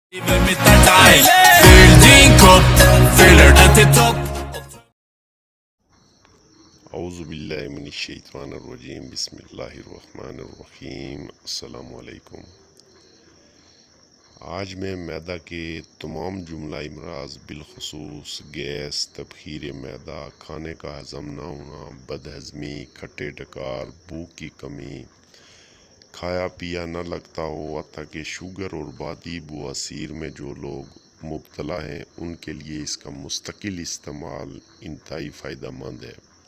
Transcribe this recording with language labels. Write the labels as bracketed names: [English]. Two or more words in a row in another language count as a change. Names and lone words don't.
[Arabic] Mit der Teil, fühl den Kopf, fühl den Top. اعوذ باللہ من الشیطان الرجیم بسم اللہ الرحمن الرحیم السلام علیکم۔ [Urdu] آج میں معدہ کے تمام جملہ امراض بالخصوص گیس، تبخیر معدہ، کھانے کا ہضم نہ ہونا، بد ہضمی، کھٹے ڈکار، بھوک کی کمی، کھایا پیا نہ لگتا ہو، حتیٰ کہ شوگر اور بادی بواسیر میں جو لوگ مبتلا ہیں ان کے لیے اس کا مستقل استعمال انتہائی فائدہ مند ہے۔